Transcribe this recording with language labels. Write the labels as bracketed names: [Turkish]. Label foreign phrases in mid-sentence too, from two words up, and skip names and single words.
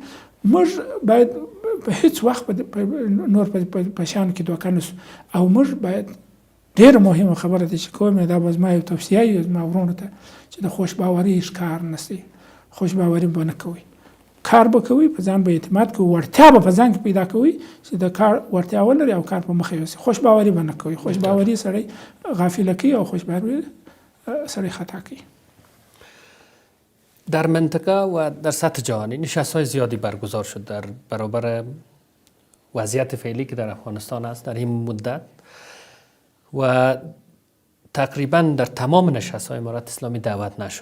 [Pashto] موږ باید په هیڅ وخت نور په شان کې دوکه نشو او موږ باید ډېره مهمه خبره ده چې کوم دا به زما یو توصیه وي زما ورونو ته چې د خوشباوري ښکار نه شي، خوشباوري به نه کوئ، کار به کوئ، په ځان به اعتماد کوئ، وړتیا به په ځان کې پیدا کوئ چې د کار وړتیا ولري او کار په مخ یوسي. خوشباوري به نه کوئ، خوشباوري سړی غافله کوي او خوشباوري سړی خطا کوي. [Persian] در منطقه و در سطح جهانی نشست‌های زیادی برگزار شد در برابر وضعیت فعلی که در افغانستان است در این مدت و تقریبا در تمام نشست‌های امارت اسلامی دعوت نشد.